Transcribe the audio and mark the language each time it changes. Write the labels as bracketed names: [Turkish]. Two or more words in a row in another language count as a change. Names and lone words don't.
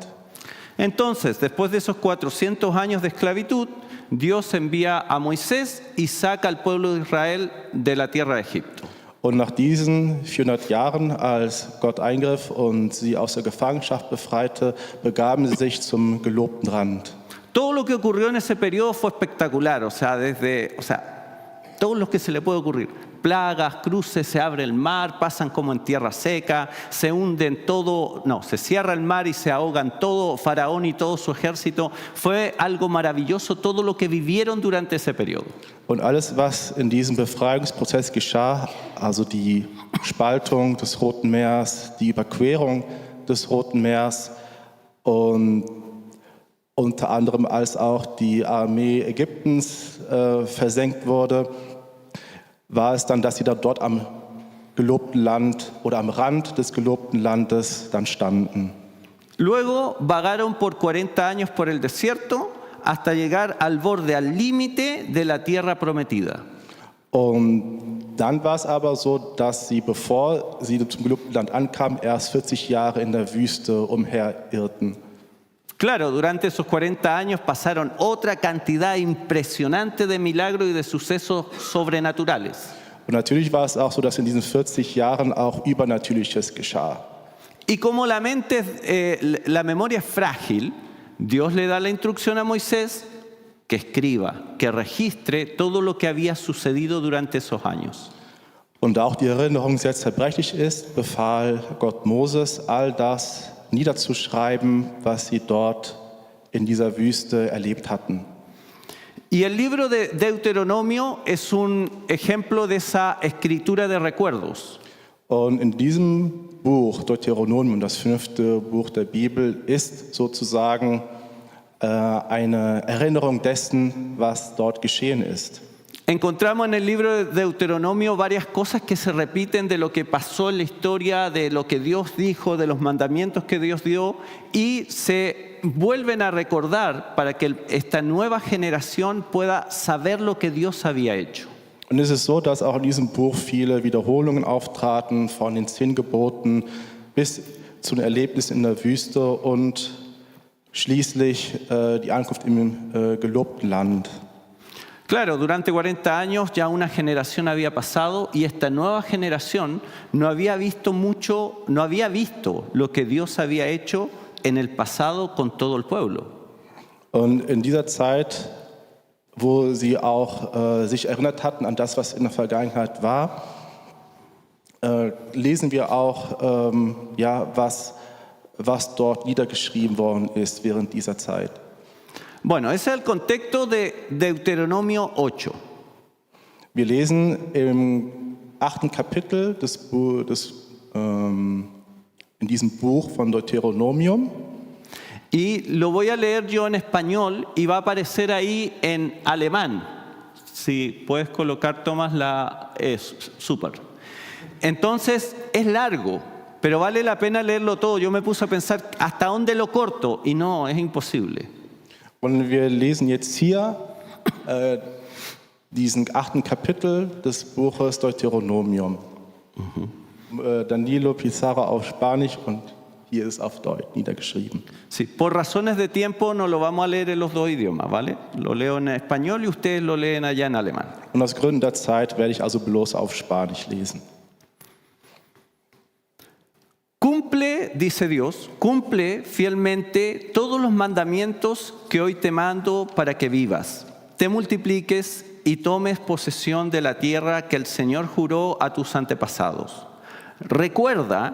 [Spanish] Entonces, después de esos 400 años de esclavitud, Dios envía a Moisés y saca al pueblo de Israel de la tierra de Egipto. [German] Und nach diesen 400 Jahren, als Gott eingriff und sie aus der Gefangenschaft befreite, begaben sie sich zum gelobten Land. [Spanish] Todo lo que ocurrió en ese periodo fue espectacular, todo lo que se le puede ocurrir. Plagas, cruces, se abre el mar, pasan como en tierra seca, se hunden todo, se cierra el mar y se ahogan todo, Faraón y todo su ejército. Fue algo maravilloso todo lo que vivieron durante ese periodo. [German] Und alles, was in diesem Befreiungsprozess geschah, also die Spaltung des Roten Meeres, die Überquerung des Roten Meeres und unter anderem als auch die Armee Ägyptens versenkt wurde, war es dann, dass sie dann dort am gelobten Land oder am Rand des gelobten Landes dann standen. [Spanish] Luego vagaron por 40 años por el desierto hasta llegar al borde, al límite de la tierra prometida. [German] Und dann war es aber so, dass sie, bevor sie zum gelobten Land ankamen, erst 40 Jahre in der Wüste umherirrten. [Spanish] Claro, durante esos 40 años pasaron otra cantidad impresionante de milagros y de sucesos sobrenaturales. [German] Und natürlich war es auch so, dass in diesen 40 Jahren auch Übernatürliches geschah. [Spanish] Y como la memoria es frágil, Dios le da la instrucción a Moisés que escriba, que registre todo lo que había sucedido durante esos años. [German] Und da auch die Erinnerung sehr zerbrechlich ist, befahl Gott Moses, all das niederzuschreiben, was sie dort in dieser Wüste erlebt hatten. [Spanish] Y el libro de Deuteronomio es un ejemplo de esa escritura de recuerdos. [German] Und in diesem Buch, Deuteronomium, das 5. Buch der Bibel, ist sozusagen eine Erinnerung dessen, was dort geschehen ist. [Spanish] Encontramos en el libro de Deuteronomio varias cosas que se repiten de lo que pasó en la historia, de lo que Dios dijo, de los mandamientos que Dios dio, y se vuelven a recordar para que esta nueva generación pueda saber lo que Dios había hecho. [German] Und es ist so, dass auch in diesem Buch viele Wiederholungen auftraten, von den 10 Geboten bis zu den Erlebnissen in der Wüste und schließlich die Ankunft im gelobten Land. [Spanish] Claro, durante 40 años ya una generación había pasado y esta nueva generación no había visto lo que Dios había hecho en el pasado con todo el pueblo. [German] Und in dieser Zeit, wo sie auch sich erinnert hatten an das, was in der Vergangenheit war, lesen wir auch, was dort niedergeschrieben worden ist während dieser Zeit. [Spanish] Bueno, ese es el contexto de Deuteronomio 8. [German] Wir lesen im 8. Kapitel in diesem Buch von Deuteronomium. [Spanish] Y lo voy a leer yo en español y va a aparecer ahí en alemán. Si puedes colocar, Tomás, súper. Entonces es largo, pero vale la pena leerlo todo. Yo me puse a pensar hasta dónde lo corto y no, es imposible. [German] Und wir lesen jetzt hier diesen 8. Kapitel des Buches Deuteronomium. Danilo Pizarro auf Spanisch und hier ist auf Deutsch niedergeschrieben. [Spanish] Sí, por razones de tiempo no lo vamos a leer en los dos idiomas, ¿vale? Lo leo en español y ustedes lo leen allá en alemán. [German] Und aus Gründen der Zeit werde ich also bloß auf Spanisch lesen. [Spanish] Cumple, dice Dios, cumple fielmente todos los mandamientos que hoy te mando para que vivas, te multipliques y tomes posesión de la tierra que el Señor juró a tus antepasados.